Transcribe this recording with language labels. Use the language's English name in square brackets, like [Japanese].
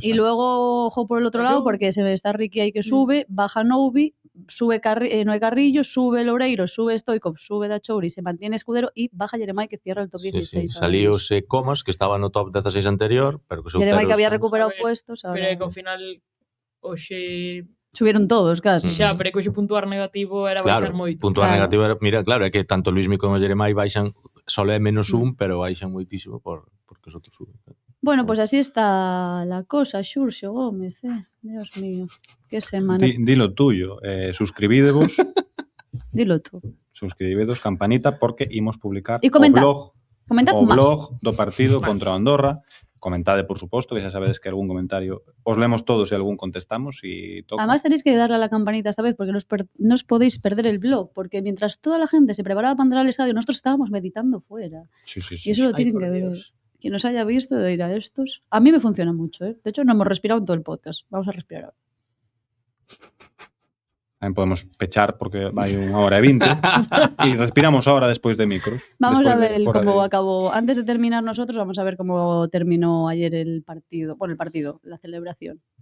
[Spanish] Y luego, ojo por el otro lado, porque se ve está Ricky ahí que sube, baja Noubi, sube Noé Carrillo, sube Loureiro, sube Stoikov, sube Dachouri, se mantiene Escudero y baja Jeremai, que cierra el top 16. [Galician] Salíose Comas, que estaba no top 16 anterior, pero que [Spanish] Jeremai que había recuperado puestos. [Galician] Pero é que ao final hoxe [Spanish] subieron todos, casi. [Galician] Xa, pero é que hoxe puntuar negativo era baixar moito. Puntuar negativo era, mira, claro, é que tanto Luismi como Jeremai baixan, solo é -1, pero baixan moitísimo porque os outros suben. [Spanish] Bueno, pues así está la cosa, Xurxo Gómez, Dios mío, qué semana. Dilo tuyo, suscribidevos. Dilo tú. [Galician] Suscribidos, campanita, porque imos publicar o blog do partido contra Andorra. Comentade, por suposto, que xa sabedes que algún comentario os lemos todos e algún contestamos [Spanish] y toca. Además tenéis que darle a la campanita esta vez porque no os podéis perder el blog, porque mientras toda la gente se preparaba para entrar al estadio, nosotros estábamos meditando fuera. Sí. Y eso lo tienen que ver. Quien nos haya visto de ir a estos. A mí me funciona mucho, ¿eh? De hecho, no hemos respirado en todo el podcast. Vamos a respirar ahora. [Galician] Tamén podemos pechar porque vai 1 hora e 20 e respiramos ahora despois de micros. [Spanish] Vamos a ver cómo acabó. Antes de terminar nosotros, vamos a ver cómo terminó ayer el partido. Bueno, el partido, la celebración.